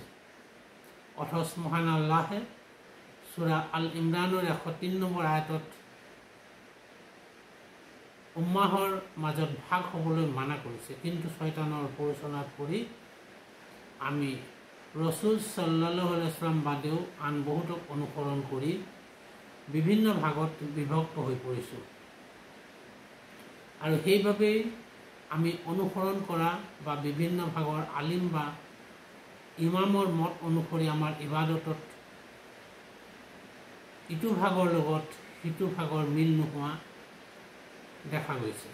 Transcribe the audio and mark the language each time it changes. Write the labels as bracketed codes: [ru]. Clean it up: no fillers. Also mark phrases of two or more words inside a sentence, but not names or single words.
[as] অথচ মহান আল্লাহে সূৰা আল ইমৰানৰ 103 নম্বৰ আয়াতত উম্মাহৰ মাজত ভাগ হ'বলৈ মানা কৰিছে। কিন্তু শয়তানৰ প্ৰৰোচনাত পৰি আমি ৰসুল [ar] صلى الله عليه وسلم [as] বাদেও আন বহুতক অনুসৰণ কৰি বিভিন্ন ভাগত বিভক্ত হৈ পৰিছোঁ। আৰু সেইবাবেই আমি অনুসৰণ কৰা বা বিভিন্ন ভাগৰ আলিম বা ইমামৰ মত অনুসৰি আমাৰ ইবাদতত ইটো ভাগৰ লগত সিটো ভাগৰ মিল নোহোৱা দেখা গৈছে।